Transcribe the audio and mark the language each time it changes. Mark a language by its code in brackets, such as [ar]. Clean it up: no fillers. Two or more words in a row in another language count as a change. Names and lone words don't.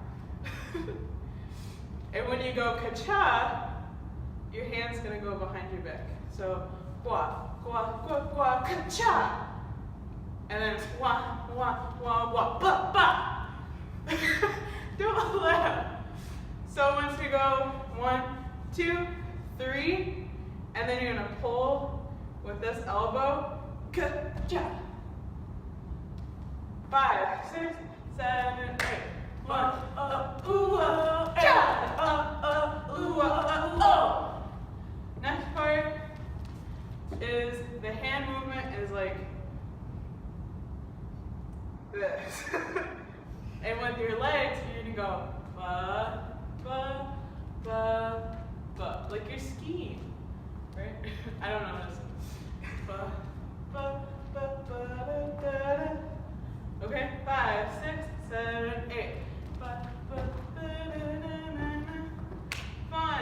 [en] And when you go ka-cha, your hand's gonna go behind your back. So gua gua gua gua ka-cha. And then wah wah wah wah ba ba. Don't laugh. So once we go 1, 2, 3, and then you're gonna pull with this elbow. Ka-cha. 5, 6, 7, 8. 1, ooh, cha. Ooh, oh. Next part is the hand movement is like this. And with your legs, you're gonna go ba, ba, ba, ba. Like you're skiing, right? I don't know this. Ba, ba, ba, ba, da, da, da. Okay, 5, 6, 7, 8. Ba, ba, da, da, da, da, da. Fun.